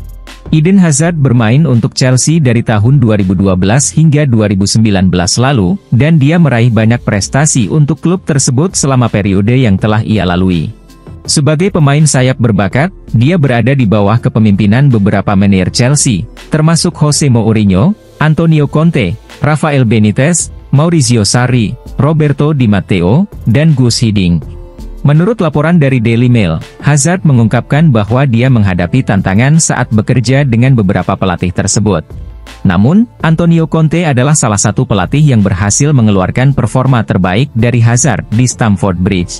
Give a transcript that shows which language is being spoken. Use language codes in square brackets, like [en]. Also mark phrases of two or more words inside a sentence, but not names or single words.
[id] Eden Hazard bermain untuk Chelsea dari tahun 2012 hingga 2019 lalu, dan dia meraih banyak prestasi untuk klub tersebut selama periode yang telah ia lalui. Sebagai pemain sayap berbakat, dia berada di bawah kepemimpinan beberapa manajer Chelsea, termasuk Jose Mourinho, Antonio Conte, Rafael Benitez, Maurizio Sarri, Roberto Di Matteo, dan Guus Hiddink. Menurut laporan dari Daily Mail, Hazard mengungkapkan bahwa dia menghadapi tantangan saat bekerja dengan beberapa pelatih tersebut. Namun, Antonio Conte adalah salah satu pelatih yang berhasil mengeluarkan performa terbaik dari Hazard di Stamford Bridge.